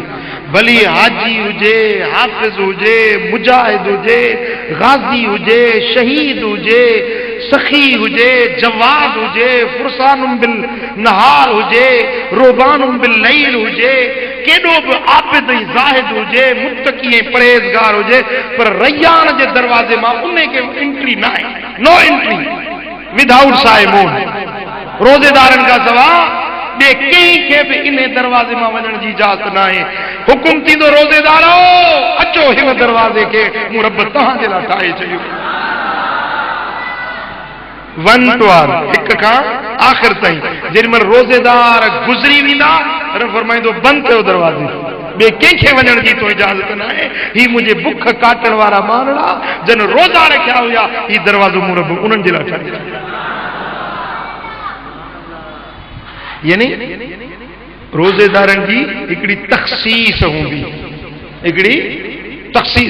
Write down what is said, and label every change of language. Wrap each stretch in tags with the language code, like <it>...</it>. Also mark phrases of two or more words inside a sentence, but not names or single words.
<sd>भली हाजी हुजे, हाफ़िज़ हुजे, मुजाहिद हुजे, गाज़ी हुजे, शहीद हुजे, सखी हुजे, जवाद हुजे,</sd> <ar>فرسانٌ بالنهار</ar> <sd>हुजे,</sd> <ar>رهبانٌ بالليل</ar> <sd>हुजे, केॾो बि आबिद ऐं ज़ाहिद हुजे, मुत्तकी ऐं परहेज़गार हुजे, पर रैयान जे दरवाजे मां उन खे एंट्री न आहे।</sd> <en>No entry without</en> <sd>साइमून। रोजेदारन का सवा ॿिए कंहिंखे बि इन दरवाजे मां वञण जी इजाज़त न आहे। हुकुम थींदो रोजेदारो अचो हिन दरवाजे खे मूं रब तव्हांजे लाइ ठाहे छॾियो। वन टू आर, हिक खां आख़िर ताईं। जेॾीमहिल रोजेदार गुज़री वेंदा, रब फरमाईंदो बंदि कयो दरवाज़े, ॿिए कंहिंखे वञण जी तो इजाज़त न आहे। ही मुंहिंजे बुख काटण वारा मानड़ा जन रोज़ा रखिया हुया, ही दरवाज़ो मूं रब उन्हनि जे लाइ ठाहे छॾियो। यानी रोजेदारन की हिकड़ी तख़सीस हूंदी, हिकड़ी तख़सीस।</sd>